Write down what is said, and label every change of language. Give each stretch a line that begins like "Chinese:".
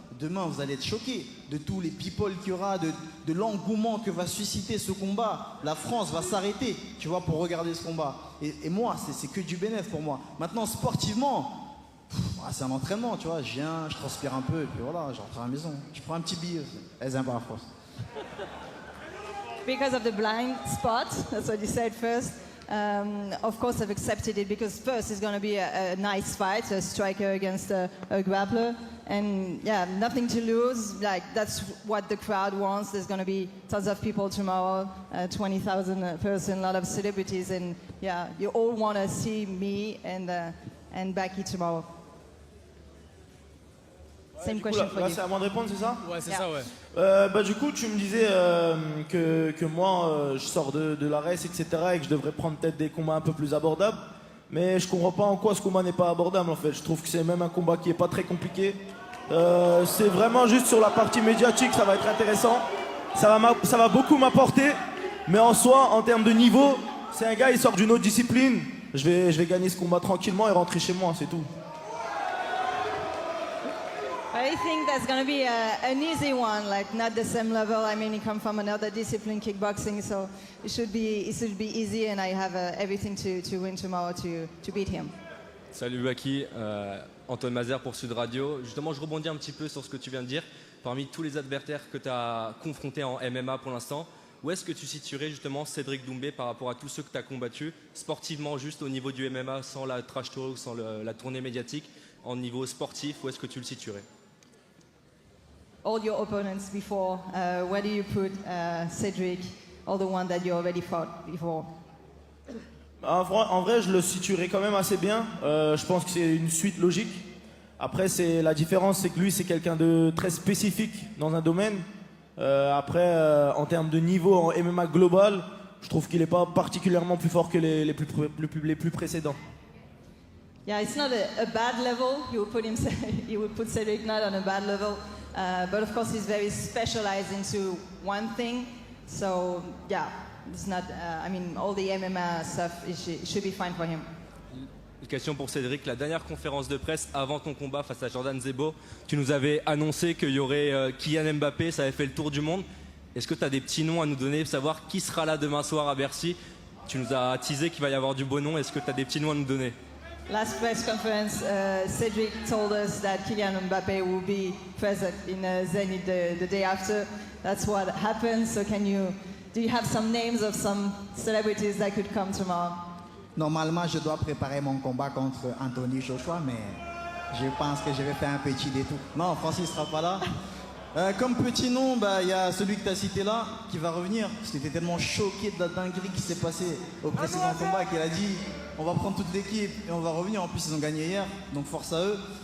French: Demain, vous allez être choqués de tous les people qu'il y aura, de l'engouement que va susciter ce combat. La France va s'arrêter, tu vois, pour regarder ce combat. Et moi, c'est que du bénéfice pour moi. Maintenant, sportivement, c'est un entraînement, tu vois. Je viens, je transpire un peu, et puis voilà, je rentre à la maison. Je prends un petit billet. Elles aiment pas la France.
English: Because of the blind spot, that's what you said first. Of course, I've accepted it because first it's going to be a nice fight, a striker against a grappler. And yeah, nothing to lose. Like, that's what the crowd wants. There's going to be tons of people tomorrow, 20,000 person, a lot of celebrities. And yeah, you all want to see me and Becky tomorrow. Same question for
French: là,
English: you.
French: c'est à moi de répondre, c'est ça? Ouais, c'est
English: Yeah.
French: ça, ouais. Bah, du coup, tu me disais que moi, je sors de la race, etc. et que je devrais prendre peut-être des combats un peu plus abordables. Mais je comprends pas en quoi ce combat n'est pas abordable, en fait. Je trouve que c'est même un combat qui est pas très compliqué. C'est vraiment juste sur la partie médiatique, ça va être intéressant. Ça va beaucoup m'apporter. Mais en soi, en termes de niveau, c'est un gars, il sort d'une autre discipline. Je vais gagner ce combat tranquillement et rentrer chez moi, c'est tout.
English: I think that's going to be an easy one, like not the same level. I mean, he comes from another discipline, kickboxing, so it should be easy, and I have everything to win tomorrow to beat him.
French: Salut Baki, Antoine Mazer pour Sud Radio. Justement, je rebondis un petit peu sur ce que tu viens de dire. Parmi tous les adversaires que tu as confrontés en MMA pour l'instant, où est-ce que tu situerais justement Cédric Doumbé par rapport à tous ceux que tu as combattus, sportivement juste au niveau du MMA, sans la trash talk, sans la tournée médiatique, en niveau sportif, où est-ce que tu le situerais?
English: All your opponents before, where do you put Cedric, all the ones that you already fought before?
French: En vrai, je le situerai quand même assez bien. Je pense que c'est une suite logique. Après, la différence, c'est que lui, c'est quelqu'un de très spécifique dans un domaine. Après, en termes de niveau en MMA global, je trouve qu'il n'est pas particulièrement plus fort que les plus précédents.
English: Yeah, it's not a bad level. You would put Cedric not on a bad level, but of course he's very specialized into one thing. So yeah, it's not. I mean, all the MMA stuff it should be fine for him.
French: Une question pour Cédric. La dernière conférence de presse avant ton combat face à Jordan Zebo, tu nous avais annoncé qu'il y aurait Kylian Mbappé, ça avait fait le tour du monde. Est-ce que tu as des petits noms à nous donner, savoir qui sera là demain soir à Bercy? Tu nous as teasé qu'il va y avoir du beau nom. Est-ce que tu as des petits noms à nous donner?
English: Last press conference, Cedric told us that Kylian Mbappé will be present in Zenit the day after. That's what happened. So do you have some names of some celebrities that could come tomorrow?
French: Normalement, je dois préparer mon combat contre Anthony Joshua, mais je pense que je vais faire un petit détour. Non, Francis sera pas là. Comme petit nom, il y a celui que tu as cité là, qui va revenir. J'étais tellement choqué de la dinguerie qui s'est passée au précédent combat qu'il a dit on va prendre toute l'équipe et on va revenir. En plus, ils ont gagné hier, donc force à eux.